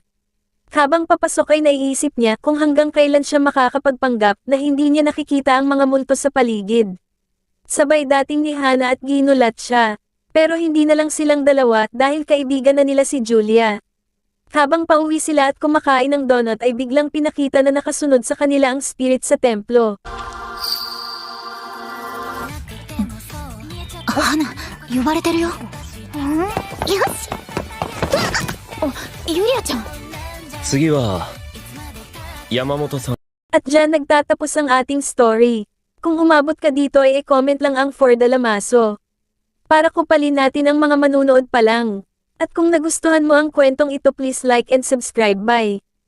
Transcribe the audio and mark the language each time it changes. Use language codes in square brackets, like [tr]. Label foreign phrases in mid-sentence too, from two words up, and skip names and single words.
[tl] Habang papasok ay naiisip niya kung hanggang kailan siya makakapagpanggap na hindi niya nakikita ang mga multo sa paligid. Sabay dating ni Hana at ginulat siya. Pero hindi na lang silang dalawa dahil kaibigan na nila si Julia. Habang pauwi sila at kumakain ng donut ay biglang pinakita na nakasunod sa kanila ang spirit sa templo. [ja] 花呼ばれてるよ。よし。ゆりあちゃん。次は山本さん [tl] At dyan nagtatapos ang ating story. Kung umabot ka dito ay i-comment lang ang For Dalamaso. Para kupalin natin ang mga manunood pa lang. At kung nagustuhan mo ang kwentong ito [en] please like and subscribe. [tl] Bye!